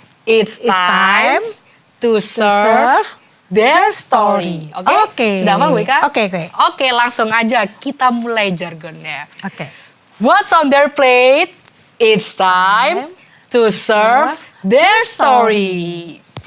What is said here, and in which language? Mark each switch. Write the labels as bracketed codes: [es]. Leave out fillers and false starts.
[en] It's time to serve their story. [id] Oke? Oke. Sudah hafal Bu Ika? Oke. Oke, langsung aja kita mulai jargonnya. Oke. [en] What's on their plate? It's time to serve their story.